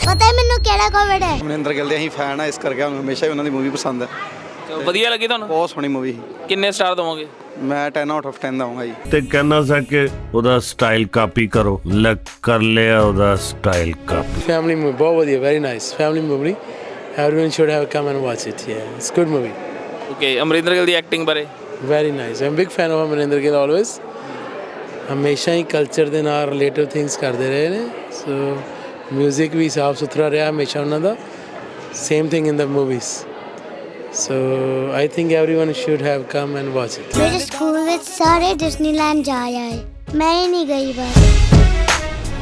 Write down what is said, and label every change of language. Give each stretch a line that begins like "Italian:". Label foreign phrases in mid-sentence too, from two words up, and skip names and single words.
Punjabi: ਪਤਾ ਹੈ ਮੈਨੂੰ ਕਿਹੜਾ ਕੋਵਿਡ ਹੈ। ਅਮਰਿੰਦਰ ਗਿੱਲ ਦੇ ਅਸੀਂ ਫੈਨ ਆ, ਇਸ ਕਰਕੇ ਸਾਨੂੰ ਹਮੇਸ਼ਾ ਹੀ ਉਹਨਾਂ ਦੀ ਮੂਵੀ ਪਸੰਦ ਹੈ। ਵਧੀਆ ਲੱਗੀ ਤੁਹਾਨੂੰ? ਬਹੁਤ ਸੋਹਣੀ ਮੂਵੀ। ਕਿੰਨੇ ਸਟਾਰ ਦਵੋਗੇ? ਮੈਂ 10
English: out of
Punjabi: 10 ਦਊਂਗਾ ਜੀ। ਤੇ ਕਹਿਣਾ ਸੀ ਕਿ ਉਹਦਾ
English: style copy
Punjabi: ਕਰੋ, ਲੱਗ ਕਰ ਲਿਆ ਉਹਦਾ
English: style copy. Family movie,
Punjabi: ਬਹੁਤ ਵਧੀਆ,
English: very nice family movie. Everyone should have come and watch it. Yeah, it's good movie.
Punjabi: ਓਕੇ, ਅਮਰਿੰਦਰ ਗਿੱਲ ਦੀ ਐਕਟਿੰਗ ਬਾਰੇ?
English: Very nice. I'm a big fan of Amarinder Gill always.
Punjabi: ਹਮੇਸ਼ਾ ਹੀ ਕਲਚਰ ਦੇ ਨਾਲ
English: relative things
Punjabi: ਕਰਦੇ ਰਹੇ ਨੇ, ਸੋ ਮਿਊਜ਼ਿਕ ਵੀ ਸਾਫ ਸੁਥਰਾ ਰਿਹਾ ਹਮੇਸ਼ਾ ਉਹਨਾਂ ਦਾ।
English: same thing in the movies, so I think everyone should have come and watch it.
Punjabi: ਮੇਰੇ ਸਕੂਲ ਵਿੱਚ ਸਾਰੇ ਡਿਜ਼ਨੀਲੈਂਡ ਜਾ ਆਏ, ਮੈਂ ਹੀ ਨਹੀਂ ਗਈ ਬਸ।